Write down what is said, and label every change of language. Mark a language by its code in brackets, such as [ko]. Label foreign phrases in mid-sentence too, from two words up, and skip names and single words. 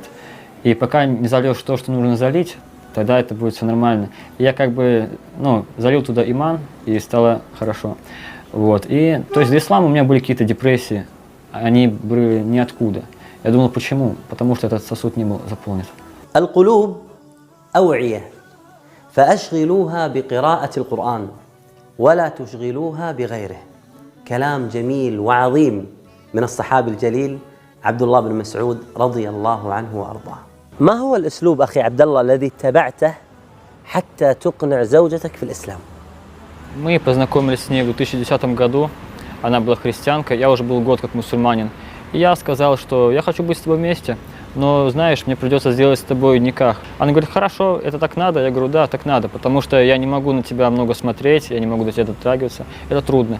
[ru] И пока не зальешь то, что нужно залить, тогда это будет все нормально. И я как бы залил туда иман, и стало хорошо. Вот. И, то есть для ислама у меня были какие-то депрессии, они были ниоткуда. Я думал, почему? Потому что этот сосуд не был заполнен. [ar] القلوب أوعية فأشغلوها بقراءة القرآن ولا تشغلوها بغيره. كلام جميل وعظيم من الصحابي الجليل عبد الله بن مسعود رضي الله عنه وأرضاه. ما هو الأسلوب أخي عبد الله الذي اتبعته حتى تقنع زوجتك في الإسلام؟ [ru] Мы познакомились с ней в 2010 году. Она была христианка, я уже был год как мусульманин. И я сказал, что я хочу быть с тобой вместе. но, знаешь, мне придется сделать с тобой никах. Она говорит, хорошо, это так надо? Я говорю, да, так надо, потому что я не могу на тебя много смотреть, я не могу до тебя дотрагиваться, это трудно.